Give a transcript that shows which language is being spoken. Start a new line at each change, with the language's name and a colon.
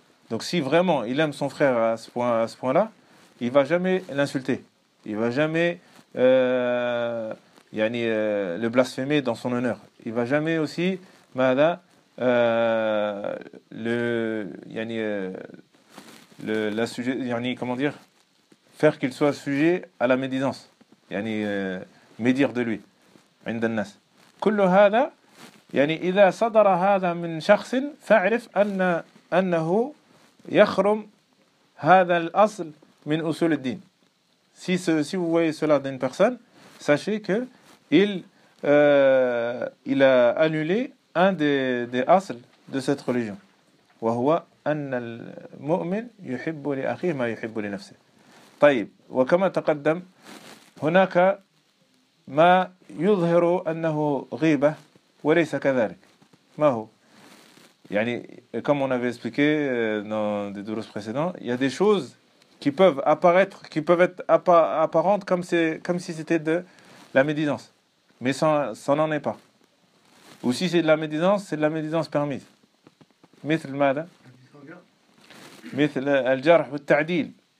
French: Donc si vraiment il aime son frère à ce point-là, il va jamais l'insulter, il va jamais le blasphémer dans son honneur, il va jamais aussi faire qu'il soit sujet à la médisance, médire de lui
Arabic: عند الناس. كل هذا يعني إذا صدر هذا من شخص فاعرف أنه يخرم هذا الأصل من أصول الدين.
French: Si vous voyez cela d'une personne, sachez que il a annulé un des أصل de cette religion.
Arabic: وهو أن المؤمن يحب لأخيه ما يحب لنفسه. طيب وكما تقدم هناك ما يظهر أنه غيبة وليس كذلك. ما هو؟ يعني
French: comme on avait expliqué dans des dourous précédents, il y a des choses qui peuvent apparaître, qui peuvent être apparentes comme si c'était de la médisance, mais ça n'en est pas. Ou si c'est de la médisance, c'est de la médisance permise.
Arabic: مثل ماذا؟ مثل الجرح والتعديل.